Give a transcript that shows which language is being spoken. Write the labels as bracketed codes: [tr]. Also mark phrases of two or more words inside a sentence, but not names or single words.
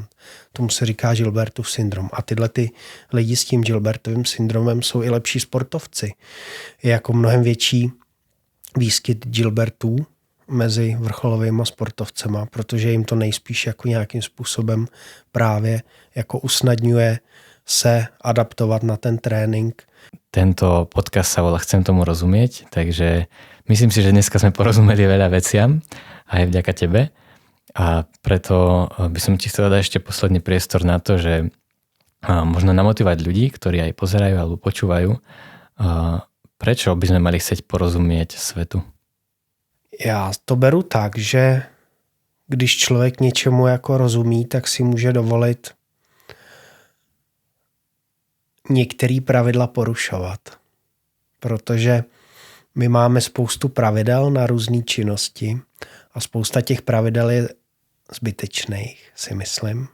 [cs] Tomu se říká Gilbertův syndrom. A tyhle ty lidi s tím Gilbertovým syndromem jsou i lepší sportovci. Je jako mnohem větší výskyt Gilbertů mezi vrcholovými sportovcema, protože jim to nejspíš jako nějakým způsobem právě jako usnadňuje se adaptovat na ten trénink. [sk] Tento podcast sa volá Chcem tomu rozumieť, takže myslím si, že dneska sme porozumeli veľa veciam aj vďaka tebe a preto by som ti chcel dať ešte posledný priestor na to, že možno namotivovať ľudí, ktorí aj pozerajú alebo počúvajú, prečo by sme mali chcieť porozumieť svetu? [cs] Já to beru tak, že když člověk něčemu jako rozumí, tak si může dovolit některé pravidla porušovat. Protože my máme spoustu pravidel na různé činnosti a spousta těch pravidel je zbytečných, si myslím.